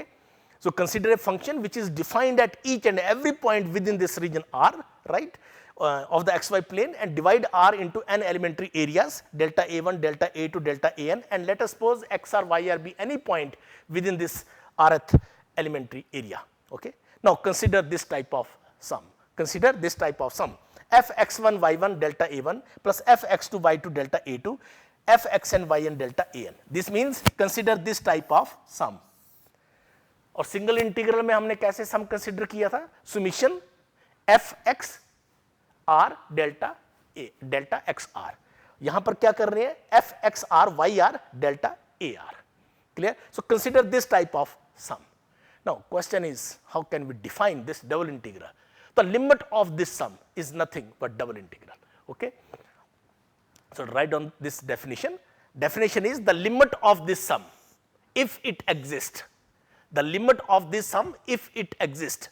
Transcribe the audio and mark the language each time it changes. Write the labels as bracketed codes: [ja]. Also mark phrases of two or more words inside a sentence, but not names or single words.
[en] So consider a function which is defined at each and every point within this region R, right, of the xy plane, and divide R into n elementary areas, delta A1, delta A2, delta An, and let us suppose x or y or be any point within this rth elementary area. Okay? Now consider this type of sum. Fx1 y1 delta A1 plus fx2 y2 delta A2, fxn yn delta An. This means consider this type of sum. [hi] और [en] single integral [hi] में हमने कैसे [en] sum consider [hi] किया था? [en] summation f x r delta a delta x r. [hi] यहां पर क्या कर रहे हैं? [en] f x r y r delta a r. clear? so consider this type of sum. now question is how can we define this double integral? the limit of this sum is nothing but double integral. okay, so write on this definition. Definition is the limit of this sum if it exists. The limit of this sum if it exists.